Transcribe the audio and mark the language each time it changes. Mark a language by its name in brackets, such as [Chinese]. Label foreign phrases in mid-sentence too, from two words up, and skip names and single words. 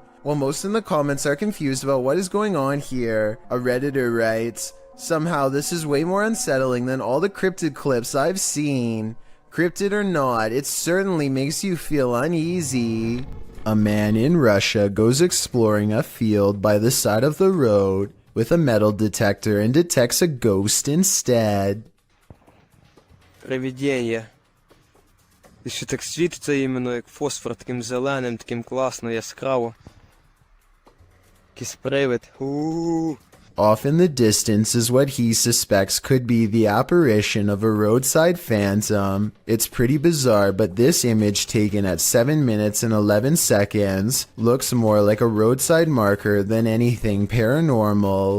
[English] While most in the comments are confused about what is going on here, a Redditor writes, "Somehow this is way more unsettling than all the cryptid clips I've seen. Cryptid or not, it certainly makes you feel uneasy." A man in Russia goes exploring a field by the side of the road with a metal detector and detects a ghost instead. [Ukrainian] Привидіння. І ще так світиться іменно як фосфор, таким зеленим, таким класно, яскраво. [English] spray with. Ooh. Off in the distance is what he suspects could be the apparition of a roadside phantom. It's pretty bizarre, but this image taken at 7 minutes and 11 seconds looks more like a roadside marker than anything paranormal.